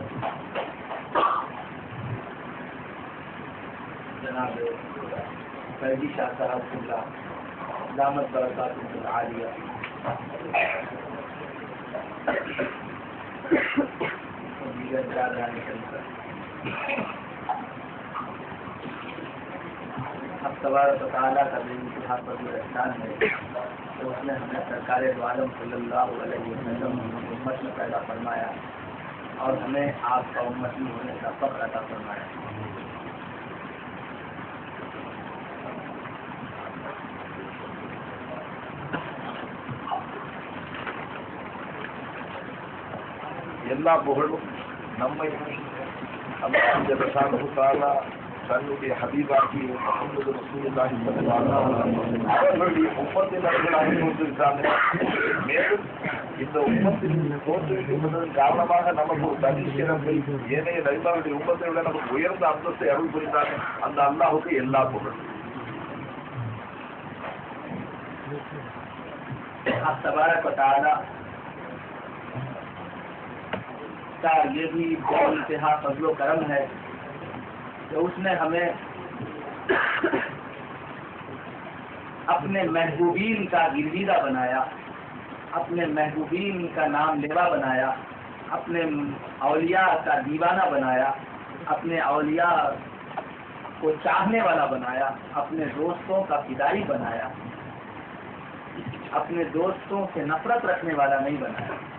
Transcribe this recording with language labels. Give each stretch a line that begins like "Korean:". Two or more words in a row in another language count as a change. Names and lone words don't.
Urdu: جناب فیضی شاہ صاحب قبلہ دامت برکاتہ العالیہ اب تبارک و تعالیٰ کا بے انتہا فضل و احسان ہے کہ اس نے ہمیں سرکار دو عالم
Arabic: صلی اللہ علیہ وسلم
Urdu: امت میں پیدا فرمایا اور ہمیں آپ کا امتی ہونے کا فخر عطا فرمایا.
Tamil: எல்லா புகழும் நம்மை அல்லாஹ்
Arabic: جل شانه تعالى
Tamil: தன்னுடைய ஹபீபாகி
Arabic: محمد رسول الله صلى الله عليه وسلم
Tamil: அவர்களுடைய உம்மத்தில் அவர்களாக கொண்டிருக்கிறார்கள். மேலும் இந்த உம்மத்தில் தோற்றுவிக்கப்பட்டதன் காரணமாக நமக்கு ஒரு தனி சிறப்பை ஏனைய நபிமார்களுடைய உம்மத்தை விட நமக்கு உயர்ந்த அந்தஸ்தை அருள் புரிந்தார்கள். அந்த அல்லாஹுக்கு எல்லா புகழும்.
Urdu: تبارک و تعالی کا یہ بھی بہت انتہا فضل و کرم ہے کہ اس نے ہمیں اپنے محبوبین کا گرویدہ بنایا، اپنے محبوبین کا نام لیوا بنایا، اپنے اولیاء کا دیوانہ بنایا، اپنے اولیاء کو چاہنے والا بنایا، اپنے دوستوں کا فدائی بنایا، اپنے دوستوں سے نفرت رکھنے والا نہیں بنایا.